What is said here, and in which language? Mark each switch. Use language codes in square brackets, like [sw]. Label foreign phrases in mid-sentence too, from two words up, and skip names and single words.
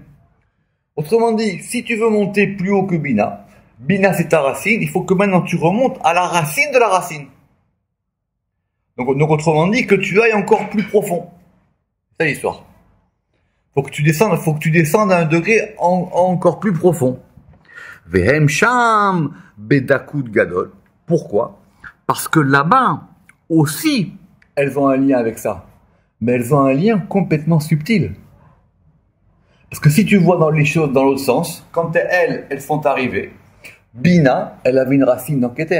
[fr] Autrement dit, si tu veux monter plus haut que Bina, Bina c'est ta racine, il faut que maintenant tu remontes à la racine de la racine. Donc autrement dit, que tu ailles encore plus profond. C'est l'histoire. Faut que tu descendes à un degré encore plus profond. [he] והם שם בדקות גדול. [fr] Pourquoi? Parce que là-bas, aussi, elles ont un lien avec ça. Mais elles ont un lien complètement subtil. Parce que si tu vois dans les choses dans l'autre sens, quand elles sont arrivées, Bina, elle avait une racine dans Keter.